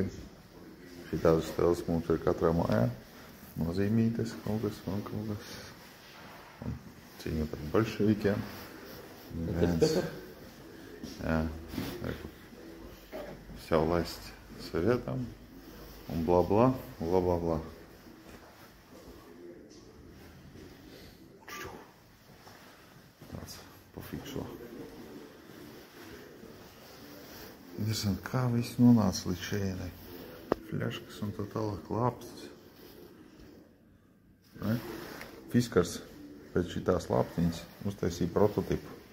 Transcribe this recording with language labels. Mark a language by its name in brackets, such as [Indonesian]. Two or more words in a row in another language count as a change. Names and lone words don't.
[Latvian] Šitādas stēles mums ir katrā mājā. Nozīmītes, kaut kas. Un cīņa par bolševikiem. Jā. [Russian] Все власть советам. [Latvian] Un bla. Tāds pafikšo. Interesanti, kā viss nonāca līdz šejienei. Fļaškas un tā tālāk lāpstas. Fiskars pēc šitās lāptiņas uztaisīja prototipu.